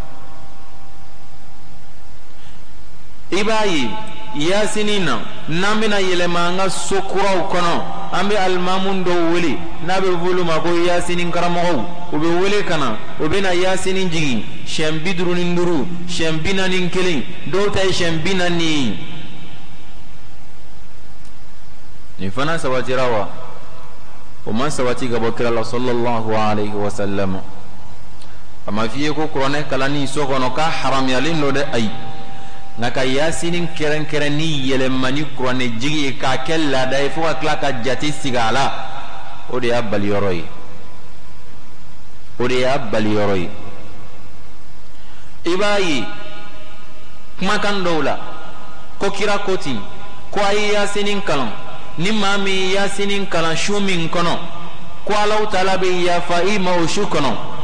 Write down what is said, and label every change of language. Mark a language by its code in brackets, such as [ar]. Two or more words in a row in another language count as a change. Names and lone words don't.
[bm] i b'a ye yasinin na n'an bɛna yɛlɛma an ka so kuraw kɔnɔ an bɛ alimamu dɔw wele n'a bɛ fɔ olu ma ko yasinin karamɔgɔw u bɛ wele ka na u bɛ na yasinin jigin siɲɛ 55 siɲɛ 41 dɔw ta ye siɲɛ 40 ye nin fana sabatira wa o ma sabati ka bɔ kira la [ar] صلى الله عليه وسلم [bm] a ma f'i ye ko kuranɛ kalanni so kɔnɔ k'a haramuyalen don dɛ ayi nka ka yasinin kɛrɛnkɛrɛn ni yɛlɛma ni kuranɛ jigi ye k'a kɛ laada ye fo ka tila ka jate sigi a la o de y'a baliyɔrɔ ye o de y'a baliyɔrɔ ye i b'a ye kumakan dɔw la ko kira ko ten ko a ye yasinin kalan ni maa min ye yasinin kalan su min kɔnɔ ko Alahu Taala bɛ yafa i ma o su kɔnɔ